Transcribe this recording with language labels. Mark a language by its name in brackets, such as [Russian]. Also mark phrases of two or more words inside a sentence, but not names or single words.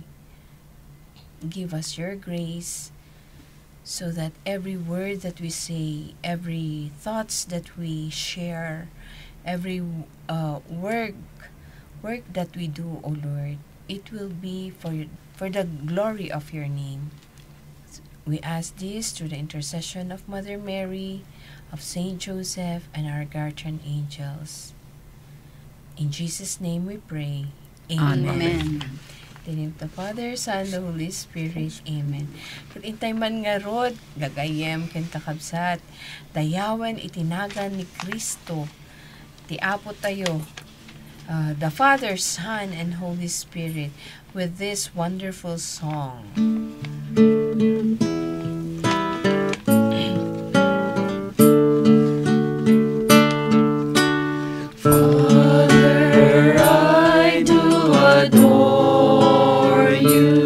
[English] Give us your grace, so that every word that we say, every thoughts that we share, every work that we do, O Lord, it will be for the glory of your name. We ask this through the intercession of Mother Mary, of Saint Joseph, and our guardian angels. In Jesus' name we pray. Amen. Amen. In the name of the Father, Son, the Holy Spirit. [Iloko] Amen. Kat intay man nga rod, gagayem ken kakabsat, dayawan itinagan ni Kristo, ti Apo tayo, [English] the Father, Son, and Holy Spirit, with this wonderful song. Father, I do adore you.